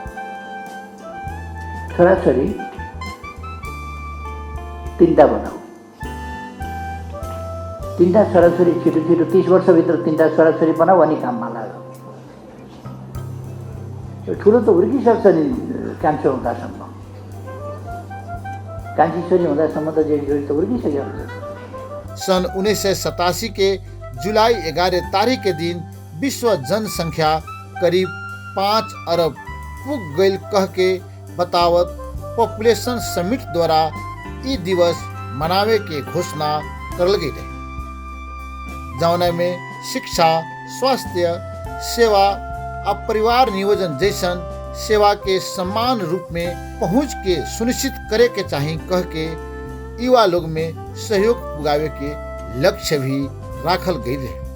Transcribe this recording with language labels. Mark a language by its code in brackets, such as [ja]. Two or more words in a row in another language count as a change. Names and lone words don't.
[ne] छोराछोरी 3टा बनाऊ, 3टा छोराछोरी छिटो 30 वर्षभित्र 3टा छोराछोरी बनाऊ अनि काममा लाग्यो। यो ठुलो त हुर्किसक्छ नि कान्छो हुँदासम्म, कान्छी छोरी हुँदासम्म त जेठी छोरी त हुर्किसक्यो हुन्छ। [bho] सन 1987 के जुलाई 11 तारीख के दिन विश्व जनसंख्या करीब 5 अरब पुग गईल कह के बतावत [en] population summit [bho] द्वारा ई दिवस मनावे के घोषणा करल गई रहे, जौना में शिक्षा, स्वास्थ्य सेवा और परिवार नियोजन जैसन सेवा के समान रूप में पहुंच के सुनिश्चित करे के चाहिए कह के युवा लोग में सहयोग पुगावे के लक्ष्य भी राखल गई रहे।